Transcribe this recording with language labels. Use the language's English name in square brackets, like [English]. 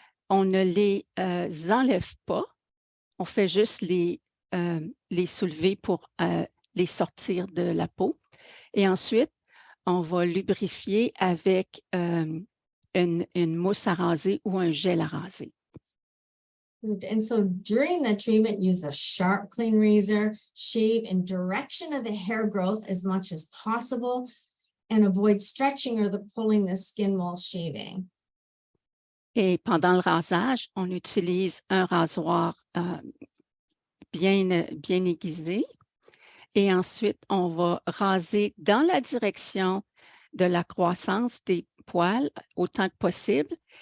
[French] On ne les enlève pas. On fait juste les soulever pour les sortir de la peau. Et ensuite, on va lubrifier avec une mousse à raser ou un gel à raser. [English] Good. And so during the treatment, use a sharp, clean razor, shave in direction of the hair growth as much as possible, and avoid stretching or pulling the skin while shaving. [French] Et pendant le rasage, on utilise un rasoir bien aiguisé. Et ensuite, on va raser dans la direction de la croissance des poils autant que possible.